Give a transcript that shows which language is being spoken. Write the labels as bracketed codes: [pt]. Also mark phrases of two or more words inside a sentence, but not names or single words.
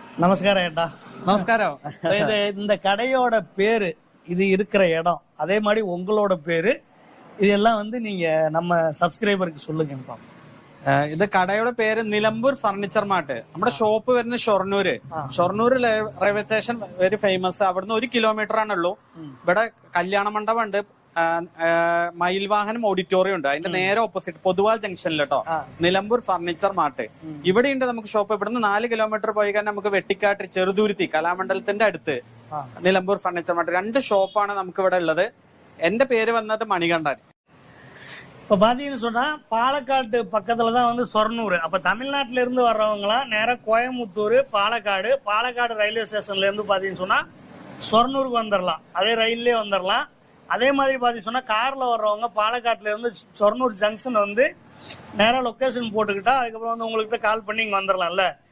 [ta] நமஸ்காரம் ஏட்டா. நமஸ்காரம். இது இந்த கடையோட பேரு, இது இருக்கிற இடம், அதே மாதிரி உங்களோட பேரு, இதெல்லாம் வந்து நீங்க நம்ம സബ്സ്ക്രൈബർക്ക് சொல்லுங்க. [ml] ഇത് കടയുടെ പേര് നിലമ്പൂർ ഫർണിച്ചർ മാർട്ട്. നമ്മുടെ ഷോപ്പ് വരുന്നത് ഷൊർണൂര്. ഷൊർണൂർ റെയിൽവേ സ്റ്റേഷൻ [en] very famous. [ml] അവിടുന്ന് 1 കിലോമീറ്റർ ആണുള്ളൂ. ഇവിടെ കല്യാണ മണ്ഡപം ഉണ്ട്, മയിൽവാഹനം ഓഡിറ്റോറിയം ഉണ്ട്. അതിന്റെ നേരെ ഓപ്പോസിറ്റ് പൊതുവാൾ ജംഗ്ഷനിൽ കേട്ടോ, നിലമ്പൂർ ഫർണിച്ചർ മാർട്ട്. ഇവിടെ ഉണ്ട് നമുക്ക് ഷോപ്പ്. ഇവിടുന്ന് 4 കിലോമീറ്റർ പോയി കഴിഞ്ഞാൽ നമുക്ക് വെട്ടിക്കാട്ട് ചെറുതുരുത്തി കലാമണ്ഡലത്തിന്റെ അടുത്ത് നിലമ്പൂർ ഫർണിച്ചർ മാർട്ട്. 2 ഷോപ്പാണ് നമുക്ക് ഇവിടെ ഉള്ളത്. എന്റെ പേര് വന്നിട്ട് മണികണ്ഠൻ. [ta] இப்ப பாத்தீங்கன்னு சொன்னா பாலக்காடு பக்கத்துலதான் வந்து சொர்ணூர். அப்ப தமிழ்நாட்டுல இருந்து வர்றவங்களாம் நேரா கோயம்புத்தூர், பாலக்காடு ரயில்வே ஸ்டேஷன்ல இருந்து பாத்தீங்கன்னு சொன்னா சொர்ணூருக்கு வந்துடலாம். அதே ரயிலே வந்துடலாம். அதே மாதிரி பாத்தீங்கன்னு சொன்னா கார்ல வர்றவங்க பாலக்காட்டுல இருந்து சொர்ணூர் ஜங்ஷன் வந்து நேரா லொகேஷன் போட்டுக்கிட்டா அதுக்கப்புறம் வந்து உங்ககிட்ட கால் பண்ணி இங்க வந்துடலாம்ல.